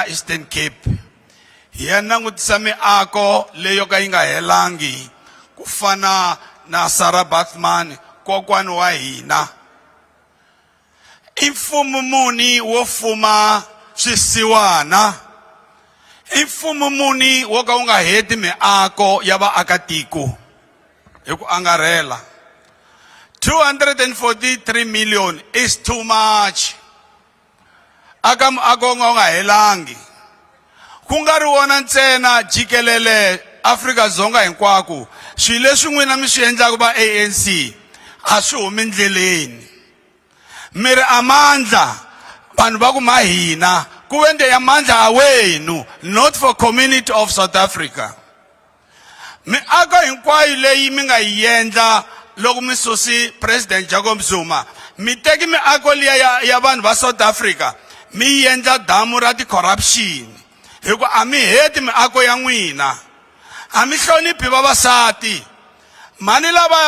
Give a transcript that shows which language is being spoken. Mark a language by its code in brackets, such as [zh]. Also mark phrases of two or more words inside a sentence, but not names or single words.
[ts] Eastern Cape ya langutisa miako leyo ka yi nga helangi ku fana na Sarah Bathman kokwani wa hina. I mfumo muni wo fuma swisiwana? I mfumo muni wo ka wu nga heti miako ya vaakatiko hi ku angarhela? [en] 243 million is too much. [ts] Aka muako nga helangi ku nga ri wona ntsena jikelele Afrika-Dzonga hinkwako swilo leswi n'wina mi swi endlaka va ANC a swi humi ndleleni mi ri amandla vanhu va ku ma hina ku vende ya mandla awenu [en] not for community of South Africa [ts] miako hinkwayo leyi mi nga yi endla loko mi susi President Jacob Zuma mi teki miako liya ya vanhu va South Africa mi endla damu ra ti-corruption hikuva a mi heti miako ya n'wina a mi hloniphi vavasati mani lavaya